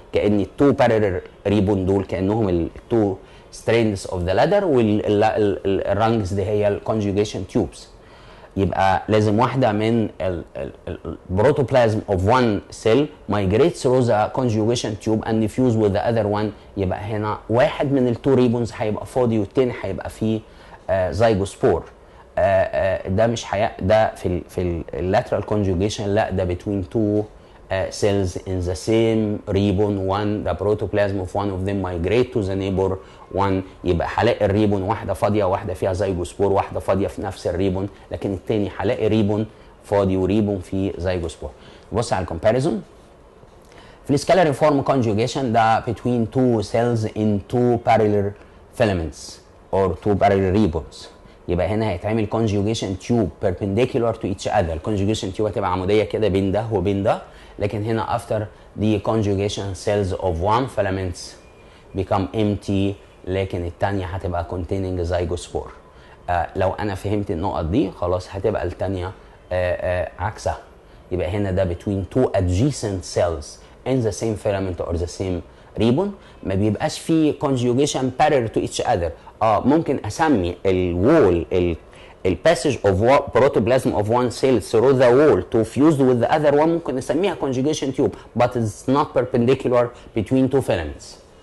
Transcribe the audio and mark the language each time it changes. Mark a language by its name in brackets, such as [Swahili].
[Arabic] كأن [English] two parallel ribbon [Arabic] دول كأنهم [English] two strands of the ladder، [Arabic] والرانجز دي هي الكونجوجيشن تيوبس. يبقى لازم واحده من البروتوبلازم [English] of one cell migrates through the conjugation tube and fuse with the other one. [Arabic] يبقى هنا واحد من التو ريبونز هيبقى فاضي، والتاني هيبقى فيه زيجوسبور. ده مش ده في اللاترال [English] conjugation، لا، ده between two cells in the same ribbon. One, the protoplasm of one of them migrate to the neighbor one. [Arabic] يبقى هلاقي الريبون واحده فاضيه، واحده فيها زيجوسبور، واحده فاضيه في نفس الريبون، لكن الثاني هلاقي ريبون فاضي وريبون فيه زيجوسبور. نبص على الكومباريزون. في السكالاري فورم كونجوجيشن ده [English] between two cells in two parallel filaments or two parallel ribbons. [Arabic] يبقى هنا هيتعمل [English] conjugation tube perpendicular to each other. [Arabic] الconjugation tube هتبقى عموديه كده بين ده وبين ده، لكن هنا [English] after the conjugation cells of one filaments become empty، [Arabic] لكن الثانيه هتبقى [English] containing zygospore. [Arabic] لو انا فهمت النقط دي خلاص هتبقى الثانيه عكسها. يبقى هنا ده [English] between two adjacent cells in the same filament or the same ribbon، [Arabic] ما بيبقاش فيه [English] conjugation parallel to each other. [Arabic] ممكن اسمي الوول الباسج [English] of protoplasm of one cell through the wall to fuse with the other one، [Arabic] ممكن نسميها [English] conjugation tube, but it's not perpendicular between two filaments.